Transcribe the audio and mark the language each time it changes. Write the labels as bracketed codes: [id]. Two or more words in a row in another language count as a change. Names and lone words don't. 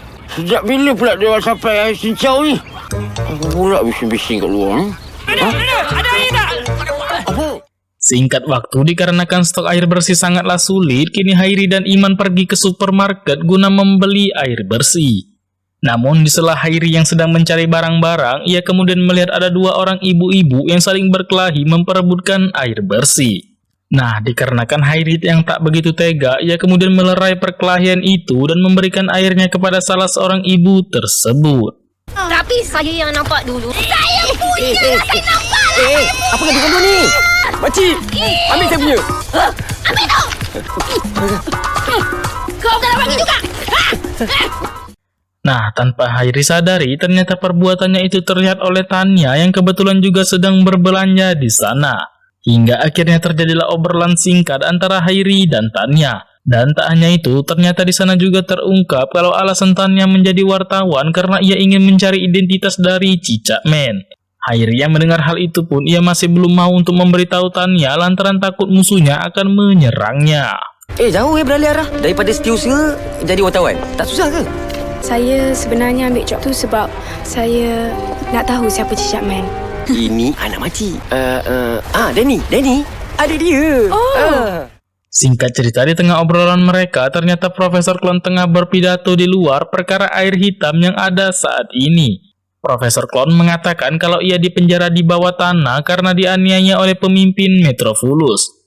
[ms] Sejak bila pula dia sampai air cincau ni? Apa pula bising-bising kat luar ni? [id] Singkat waktu dikarenakan stok air bersih sangatlah sulit, kini Hairi dan Iman pergi ke supermarket guna membeli air bersih. Namun di sela Hairi yang sedang mencari barang-barang, ia kemudian melihat ada dua orang ibu-ibu yang saling berkelahi memperebutkan air bersih. Nah, dikarenakan Hairi yang tak begitu tega, ia kemudian melerai perkelahian itu dan memberikan airnya kepada salah seorang ibu tersebut. [ms] Tapi saya yang nampak dulu. Saya punya! Saya nampak! Apa kata kamu ni? Makcik, ambil saya punya. Ambil tu! Kau kena bagi juga! [id] Nah, tanpa Hairi sadari, ternyata perbuatannya itu terlihat oleh Tania yang kebetulan juga sedang berbelanja di sana. Hingga akhirnya terjadilah obrolan singkat antara Hairi dan Tania. Dan tak hanya itu, ternyata di sana juga terungkap kalau alasan Tania menjadi wartawan karena ia ingin mencari identitas dari Cicak Man. Hairi yang mendengar hal itu pun ia masih belum mau untuk memberitahu Tania lantaran takut musuhnya akan menyerangnya. [ms] Jauh beralih arah. Daripada setiausaha jadi wartawan. Tak susah ke? Saya sebenarnya ambil job tu sebab saya nak tahu siapa Cicak Man. Ini anak makcik. Danny. Adik dia. [id] Singkat cerita, di tengah obrolan mereka, ternyata Profesor Klon tengah berpidato di luar perkara air hitam yang ada saat ini. Profesor Klon mengatakan kalau ia dipenjara di bawah tanah karena dianiaya oleh pemimpin Metrovulus.